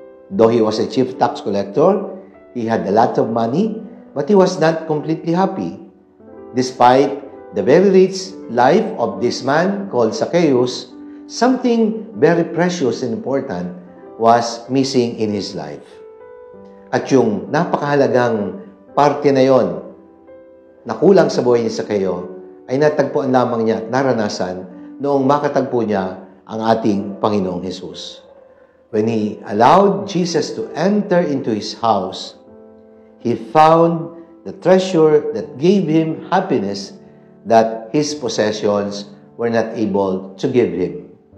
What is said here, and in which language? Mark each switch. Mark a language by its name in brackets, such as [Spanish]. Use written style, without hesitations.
[English] Though he was a chief tax collector, he had a lot of money, but he was not completely happy. Despite the very rich life of this man called Zacchaeus, something very precious and important was missing in his life. [Filipino] At yung napakahalagang parte na yon na kulang sa buhay ni Zaccheo ay natagpuan lamang niya at naranasan noong makatagpo niya ang ating Panginoong Hesus. [English] When he allowed Jesus to enter into his house, he found the treasure that gave him happiness that his possessions were not able to give him.